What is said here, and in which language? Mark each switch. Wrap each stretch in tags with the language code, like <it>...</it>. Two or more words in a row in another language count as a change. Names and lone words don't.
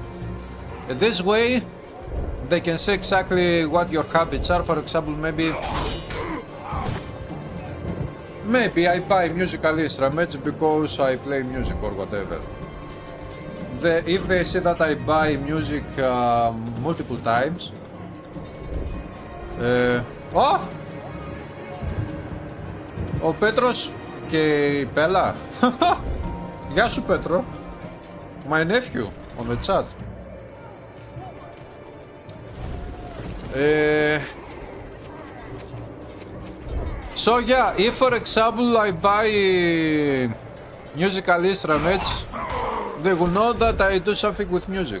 <en>This way, they can say exactly what your habits are. For example, maybe I buy musical instruments because I play music or whatever. If they see that I buy music multiple times,</en> <el>ο Πέτρος και η Πέλα. Γεια σου Πέτρο.</el> <en>My nephew on the chat. So yeah, if for example I buy musical instruments, they will know that I do something with music.</en>